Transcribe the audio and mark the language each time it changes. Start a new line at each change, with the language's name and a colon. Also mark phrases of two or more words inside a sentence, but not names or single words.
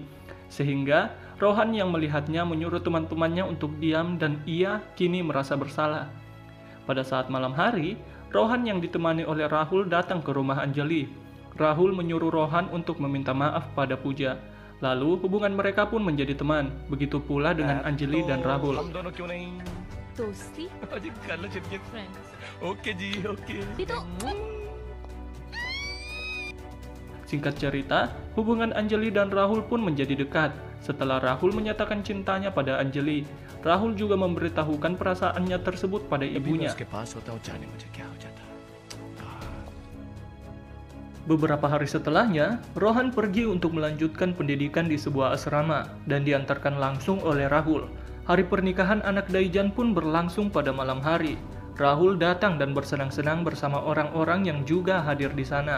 Indonesian: Sehingga Rohan yang melihatnya menyuruh teman-temannya untuk diam dan ia kini merasa bersalah. Pada saat malam hari, Rohan yang ditemani oleh Rahul datang ke rumah Anjali. Rahul menyuruh Rohan untuk meminta maaf pada Pooja. Lalu hubungan mereka pun menjadi teman. Begitu pula dengan Anjali dan Rahul.
Hindi: दोस्ती जी कर लो चलिए। फ्रेंड्स ओके जी ओके। भी तो
Indonesian: Singkat cerita, hubungan Anjali dan Rahul pun menjadi dekat. Setelah Rahul menyatakan cintanya pada Anjali, Rahul juga memberitahukan perasaannya tersebut pada
Hindi: अभी मैं
Indonesian: ibunya.
Hindi: उसके पास होता हूँ जाने मुझे क्या हो जाता।
Indonesian: Beberapa hari setelahnya, Rohan pergi untuk melanjutkan pendidikan di sebuah asrama dan diantarkan langsung oleh Rahul. Hari pernikahan anak Daijan pun berlangsung pada malam hari. Rahul datang dan bersenang-senang bersama orang-orang yang juga hadir di sana.